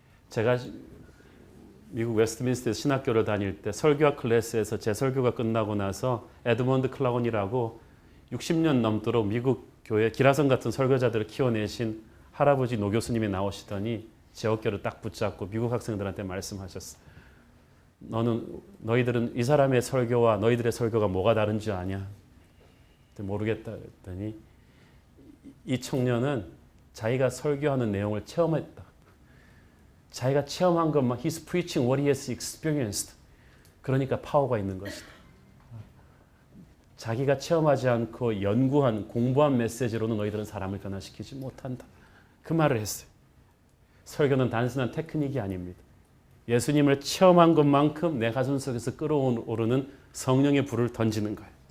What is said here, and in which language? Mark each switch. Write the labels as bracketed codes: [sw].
[ko] 제가 미국 웨스트민스터에서 신학교를 다닐 때 설교학 클래스에서 제 설교가 끝나고 나서 에드먼드 클라곤이라고 60년 넘도록 미국 교회 기라성 같은 설교자들을 키워내신 할아버지 노 교수님이 나오시더니 제 어깨를 딱 붙잡고 미국 학생들한테 말씀하셨어요. 너희들은 이 사람의 설교와 너희들의 설교가 뭐가 다른지 아냐? 모르겠다 했더니 이 청년은 자기가 설교하는 내용을 체험했다. 자기가 체험한 것만 [en] He's preaching what he has experienced. [ko] 그러니까 파워가 있는 것이다. 자기가 체험하지 않고 연구한 공부한 메시지로는 너희들은 사람을 변화시키지 못한다. 그 말을 했어요. 설교는 단순한 테크닉이 아닙니다. 예수님을 체험한 것만큼 내 가슴 속에서 끓어오르는 성령의 불을 던지는 거예요.